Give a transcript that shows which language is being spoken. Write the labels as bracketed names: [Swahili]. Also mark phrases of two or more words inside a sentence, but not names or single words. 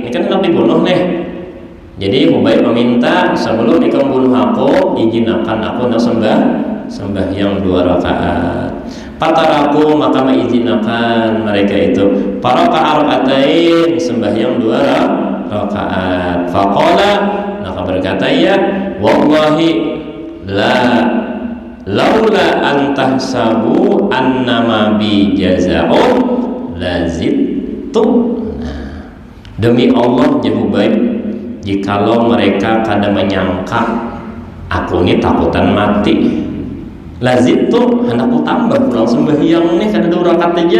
[Banjar] Ini kan hendak dibunuh nih. Jadi Hubaib meminta, sebelum ikam bunuh aku, izinkan aku nak sembahyang 2 rakaat. Pataraku, maka mengizinkan mereka itu para raka'atain, sembahyang 2 rakaat. Faqala, maka berkata, [Arabic] يا والله لولا أن تحسبوا أنما بي جزع لزدت. [Banjar] Nah, demi Allah ya Hubaib, jikalau mereka kada menyangka aku ini takutan mati, lazittu, hendak aku tambah pulang sembahyang nih, kada 2 rakaat aja.